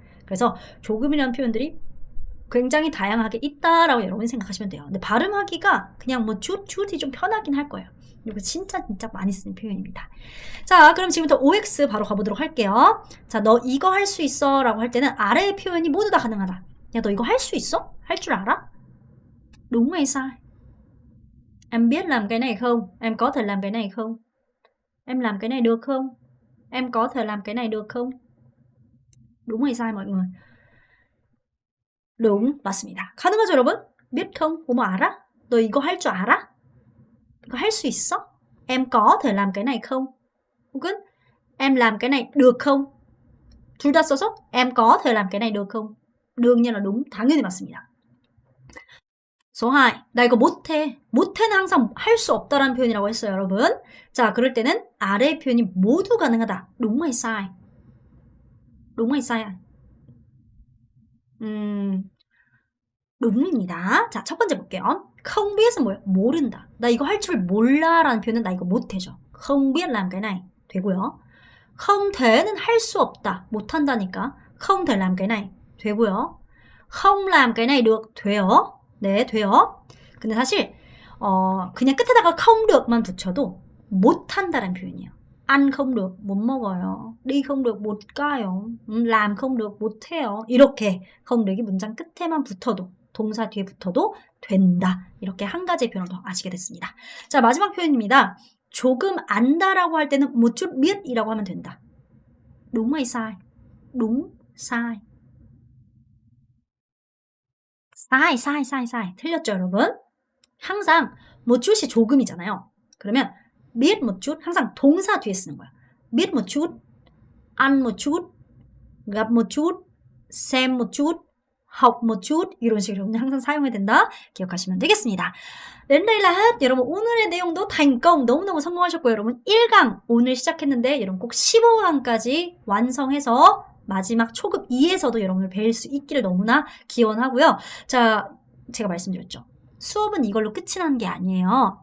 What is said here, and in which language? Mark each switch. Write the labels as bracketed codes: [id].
[ko] 그래서 조금이라는 표현들이 굉장히 다양하게 있다라고 여러분이 생각하시면 돼요. 근데 발음하기가 그냥 뭐 쭈쭈이 좀 편하긴 할 거예요. 이거 진짜 많이 쓰는 표현입니다. 자, 그럼 지금부터 OX 바로 가보도록 할게요. 자, 너 이거 할 수 있어 라고 할 때는 아래의 표현이 모두 다 가능하다. 야, 너 이거 할 수 있어? 할 줄 알아? [vi] đúng hay sai? Em biết làm cái này không? Em có thể làm cái này không? Em làm cái này được không? Em có thể làm cái này được không? đúng hay sai mọi người? đúng, [ko] 맞습니다. 가능하죠, 여러분? [vi] biết không? [ko] 뭐뭐 알아? 너 이거 할 줄 알아? 이거 할 수 있어? [vi] Em có thể làm cái này không? [ko] 혹은 [vi] em làm cái này được không? [ko] 둘 다 써서 [vi] em có thể làm cái này được không? đương nhiên là đúng, [ko] 당연히 맞습니다. [vi] số 2, [ko] 나 이거 못해. 못해는 항상 할 수 없다라는 표현이라고 했어요, 여러분. 자, 그럴 때는 아래의 표현이 모두 가능하다. [vi] đúng hay sai? đúng hay sai? [ko] đúng 입니다. 자, 첫 번째 볼게요. không biết 은 뭐예요? 모른다. 나 이거 할 줄 몰라 라는 표현은 나 이거 못해죠. [vi] không biết làm cái này 되고요. [ko] không the는 할 수 없다. 못한다니까. [vi] không thể làm cái này 되고요. không làm cái này được 돼요. [ko] 네, 돼요. 근데 사실 그냥 끝에다가 không được 만 붙여도 못한다라는 표현이에요. [vi] ăn không được, [ko] 못 먹어요. [vi] đi không được, [ko] 못 가요. [vi] làm không được, [ko] 못해요. 이렇게 không 되기 문장 끝에만 붙어도, 동사 뒤에 붙어도 된다. 이렇게 한 가지의 표현을 더 아시게 됐습니다. 자, 마지막 표현입니다. 조금 안다라고 할 때는 [vi] một chút biết [ko] 이라고 하면 된다. [vi] đúng hay sai? đúng, sai. [ko] sai. 틀렸죠, 여러분? 항상 một chút 이 조금이잖아요. 그러면 [vi] biết một chút [ko] 항상 동사 뒤에 쓰는 거야. [vi] biết một chút, ăn một chút, gặp một chút, xem một chút, học một chút [ko] 이런 식으로 항상 사용해야 된다. 기억하시면 되겠습니다. [vi] đến đây là hết. [ko] 여러분 오늘의 내용도 thành công 너무너무 성공하셨고요. 여러분 1강 오늘 시작했는데 여러분 꼭 15강까지 완성해서 마지막 초급 2에서도 여러분을 뵐 수 있기를 너무나 기원하고요. 자, 제가 말씀드렸죠. 수업은 이걸로 끝이 나는 게 아니에요.